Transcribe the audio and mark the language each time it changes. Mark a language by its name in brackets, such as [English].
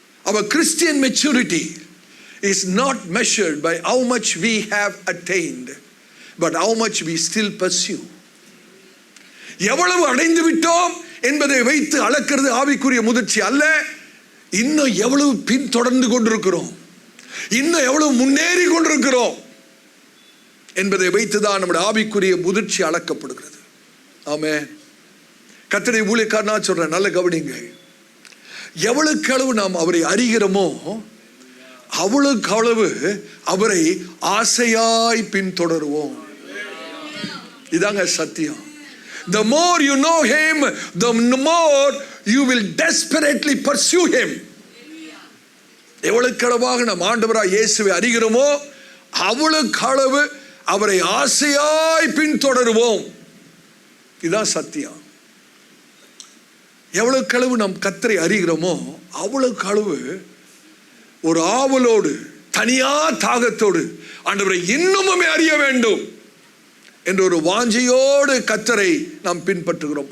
[English] Our Christian maturity is not measured by how much we have attained, but how much we still pursue. [Tamil] எவ்வளவு அடைந்து விட்டோம் என்பதை வைத்து அளக்கிறது ஆவிக்குரிய முதிர்ச்சி அல்ல, இன்னும் எவ்வளவு பின் தொடர்ந்து கொண்டிருக்கிறோம், இன்னும் எவ்வளவு முன்னேறி கொண்டிருக்கிறோம் என்பதை வைத்துதான் நம்முடைய ஆவிக்குரிய முதிர்ச்சி அளக்கப்படுகிறது. ஆமென். கர்த்தருடைய ஊழியக்காரனா சொல்றேன், நல்ல கவனிங்க. எவ்வளவுக்கு அளவு நாம் அவரை அறிகிறோமோ அவ்வளவுக்கு அளவு அவரை ஆசையாய் பின்தொடருவோம். இதாங்க சத்தியம். [English] The more you know him, the more you will desperately pursue him. [Tamil] எவ்வளவுக்கு அளவாக நாம் ஆண்டவராய் இயேசுவை அறிகிறோமோ அவ்வளவுக்கு அளவு அவரை ஆசையாய் பின்தொடருவோம். இதுதான் சத்தியம். எவ்வளவுக்கு அளவு நாம் கர்த்தரை அறிகிறோமோ அவ்வளவுக்கு அளவு ஒரு ஆவலோடு, தனியா தாகத்தோடு ஆண்டவரை இன்னுமே அறிய வேண்டும் என்ற ஒரு வாஞ்சையோடு கர்த்தரை நாம் பின்பற்றுகிறோம்.